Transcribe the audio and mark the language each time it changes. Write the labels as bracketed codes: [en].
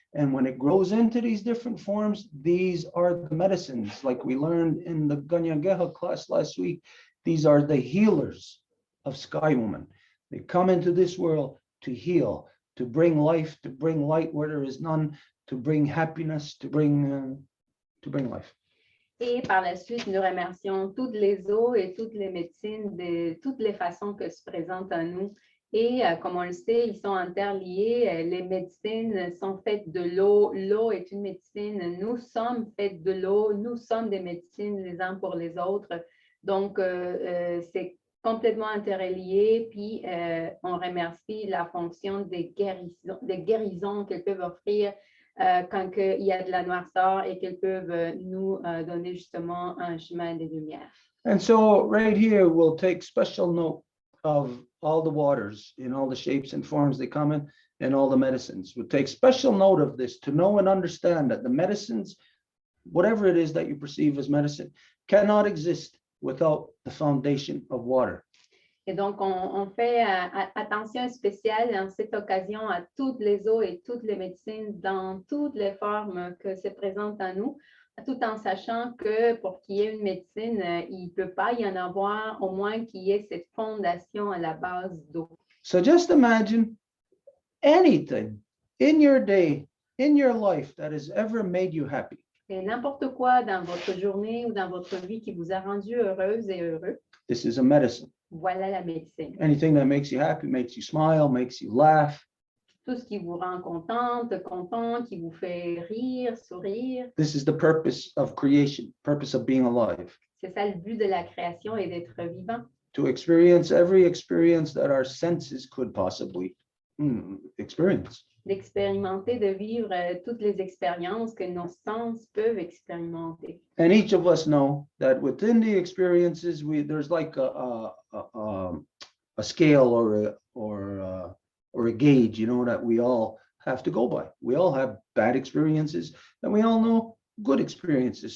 [en] And when it grows into these different forms, these are the medicines. Like we learned in the Ganyangeha class last week, these are the healers of Sky Woman. They come into this world to heal, to bring life, to bring light where there is none, to bring happiness, to bring life. [fr] Et par la suite, nous remercions toutes les eaux et toutes les médecines de toutes les façons que se présentent à nous. Et comme on le sait, ils sont interliés. Les médecines sont faites de l'eau. L'eau est une médecine. Nous sommes faites de l'eau. Nous sommes des médecines les uns pour les autres. Donc, c'est complètement interrelié. Puis, on remercie la fonction des guérisons qu'elles peuvent offrir quand il y a de la noirceur et qu'elles peuvent nous donner justement un chemin de lumière. [en] And so right here, we'll take special note of all the waters in all the shapes and forms they come in and all the medicines. We'll take special note of this to know and understand that the medicines, whatever it is that you perceive as medicine, cannot exist without the foundation of water. [fr] Et donc, on fait attention spéciale en cette occasion à toutes les eaux et toutes les médecines dans toutes les formes que se présentent à nous, tout en sachant que pour qu'il y ait une médecine, il ne peut pas y en avoir, au moins qu'il y ait cette fondation à la base d'eau. [en] So just imagine anything in your day, in your life that has ever made you happy. [fr] Et n'importe quoi dans votre journée ou dans votre vie qui vous a rendu heureuse et heureux. [en] This is a medicine. [fr] Voilà la médecine. [en] Anything that makes you happy, makes you smile, makes you laugh. [fr] Tout ce qui vous rend contente, content, qui vous fait rire, sourire. [en] This is the purpose of creation, purpose of being alive. [fr] C'est ça le but de la création et d'être vivant. [en] To experience every experience that our senses could possibly experience. [fr] D'expérimenter, de vivre toutes les expériences que nos sens peuvent expérimenter. [en] And each of us know that within the experiences, there's like a scale or a gauge, you know, that we all have to go by. We all have bad experiences, and we all know good experiences.